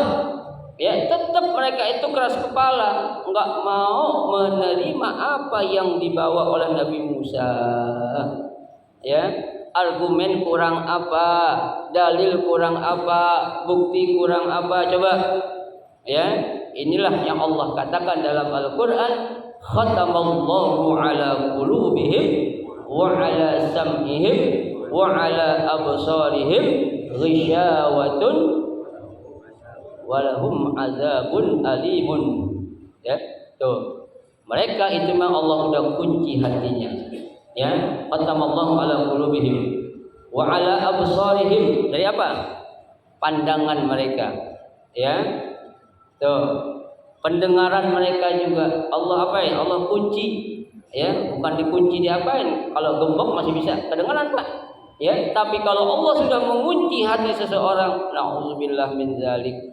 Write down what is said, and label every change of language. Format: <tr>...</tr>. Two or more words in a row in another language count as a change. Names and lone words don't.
<id>Ya, tetap mereka itu keras kepala, enggak mau menerima apa yang dibawa oleh Nabi Musa. Ya, argumen kurang apa, dalil kurang apa, bukti kurang apa, coba. Ya, inilah yang Allah katakan dalam Al-Qur'an,</id> <ar>ختم الله على قلوبهم وعلى سمعهم وعلى أبصارهم غشاوة ولهم عذاب أليم.</ar> <id>Ya, tuh. Mereka itu memang Allah udah kunci hatinya. Ya,</id> <ar>ختم الله على قلوبهم وعلى أبصارهم.</ar> <id>Dari apa? Pandangan mereka. Ya. Tuh. Pendengaran mereka juga Allah apa ya? Allah kunci. Ya, bukan dikunci diapain? Kalau gembok masih bisa kedengaran, Pak. Ya, tapi kalau Allah sudah mengunci hati seseorang,</id> <ar>نعوذ بالله من ذلك.</ar>